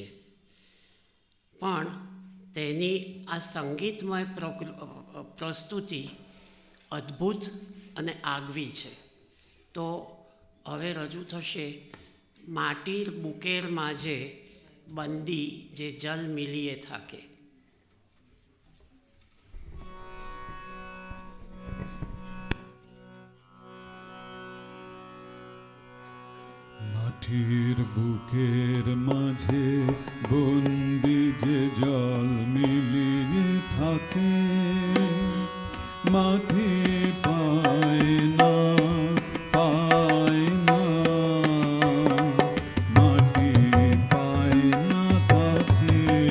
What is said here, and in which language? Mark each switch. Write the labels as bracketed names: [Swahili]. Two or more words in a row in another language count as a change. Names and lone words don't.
[Gujarati] પણ તેની આ સંગીતમય પ્રસ્તુતિ અદ્ભુત અને આગવી છે. તો હવે રજૂ થશે [Bangla] মাটির বুকের মাঝে বন্দি যে জল মিলিয়ে থাকে. মাটির বুকের মাঝে বন্দি যে জল মিলিয়ে থাকে, মাটি পায় না পায় না, মাটি পায় না তাকে।